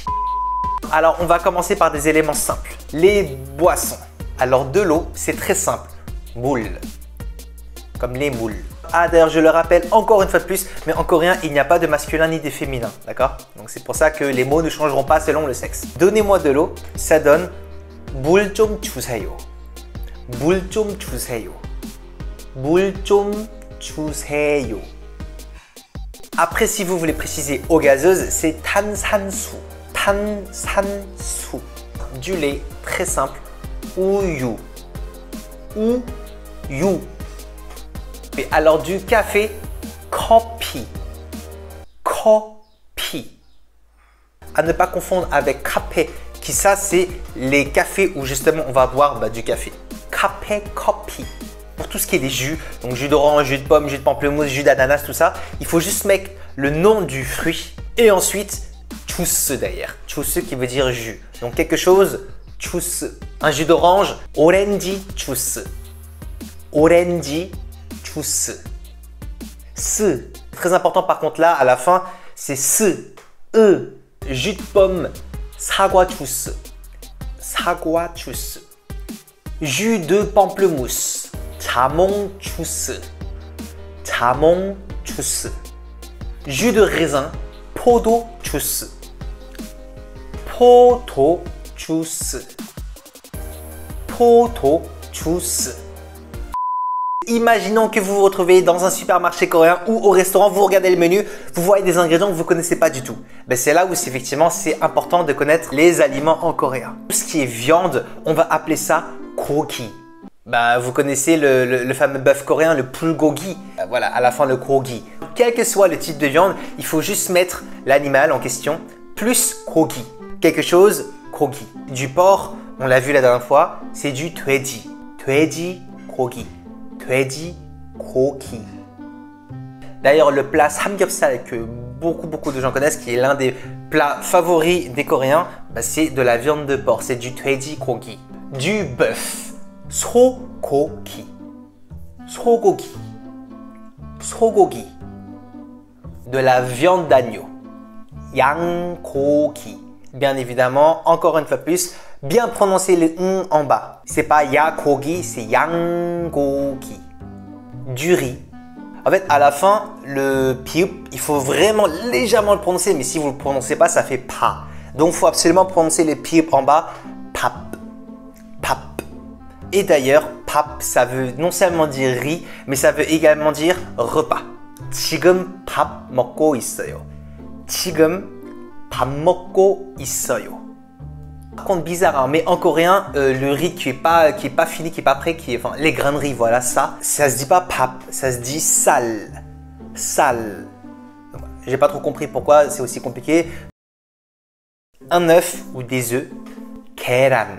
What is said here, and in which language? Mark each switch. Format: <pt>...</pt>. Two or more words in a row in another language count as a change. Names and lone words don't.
<fr>Alors, on va commencer par des éléments simples. Les boissons. Alors, de l'eau, c'est très simple. Moule. Comme les moules. Ah, d'ailleurs, je le rappelle encore une fois de plus, mais en coréen, il n'y a pas de masculin ni de féminin. D'accord? Donc, c'est pour ça que les mots ne changeront pas selon le sexe. Donnez-moi de l'eau, ça donne</fr> <ko>물 좀 주세요. 물 좀 주세요. 물 좀 주세요.</ko> <fr>Après, si vous voulez préciser eau gazeuse, c'est 탄산수.</fr> <ko>탄산수.</ko> <fr>Du lait, très simple.</fr> <ko>우유. 우유.</ko> <fr>Et alors du café,</fr> <ko>커피. 커피.</ko> <fr>À ne pas confondre avec café, qui ça c'est les cafés où justement on va boire du café. café, 커피. Pour tout ce qui est des jus, donc jus d'orange, jus de pomme, jus de pamplemousse, jus d'ananas, tout ça, il faut juste mettre le nom du fruit et ensuite 주스 derrière. 주스 qui veut dire jus. Donc quelque chose, 주스. Un jus d'orange,</fr> <ko>오렌지 주스. 오렌지 주스. 스.</ko> <fr>Très important par contre là, à la fin, c'est 스. Jus de pomme,</fr> <ko>사과 주스. 사과 주스.</ko> <fr>Jus de pamplemousse.</fr> <ko>자몽 주스. 자몽 주스.</ko> <fr>Jus de raisin.</fr> <ko>포도 주스. 포도 주스. 포도 주스.</ko> <fr>Imaginons que vous vous retrouvez dans un supermarché coréen ou au restaurant, vous regardez le menu, vous voyez des ingrédients que vous ne connaissez pas du tout. C'est là où effectivement c'est important de connaître les aliments en coréen. Tout ce qui est viande, on va appeler ça gogi. Vous connaissez le fameux bœuf coréen, le bulgogi. Voilà, à la fin le gogi. Quel que soit le type de viande, il faut juste mettre l'animal en question plus gogi. Quelque chose, gogi. Du porc, on l'a vu la dernière fois, c'est du 돼지.</fr> <ko>돼지 고기. 돼지 고기.</ko> <fr>D'ailleurs, le plat samgyeopsal que beaucoup de gens connaissent, qui est l'un des plats favoris des Coréens, c'est de la viande de porc, c'est du</fr> <ko>돼지 고기.</ko> <fr>Du bœuf.</fr> <ko>소고기. 소고기. 소고기.</ko> <fr>De la viande d'agneau. 양고기. Bien évidemment, encore une fois plus, bien prononcer le n en bas. C'est pas yagogi, c'est 양고기. Du riz. En fait, à la fin, le piup, il faut vraiment légèrement le prononcer, mais si vous ne le prononcez pas, ça fait pa. Donc, il faut absolument prononcer le piup en bas.</fr> <ko>밥. 밥.</ko> <fr>Et d'ailleurs, pap, ça veut non seulement dire riz, mais ça veut également dire repas.</fr> <ko>지금 밥 먹고 있어요. 지금 밥 먹고 있어요.</ko> <fr>Par contre, bizarre, hein, mais en coréen, le riz qui est pas fini, qui est pas prêt, enfin, les grains de riz, voilà ça se dit pas pap, ça se dit sal. Sal. J'ai pas trop compris pourquoi c'est aussi compliqué. Un œuf ou des œufs.</fr> <ko>계란.</ko>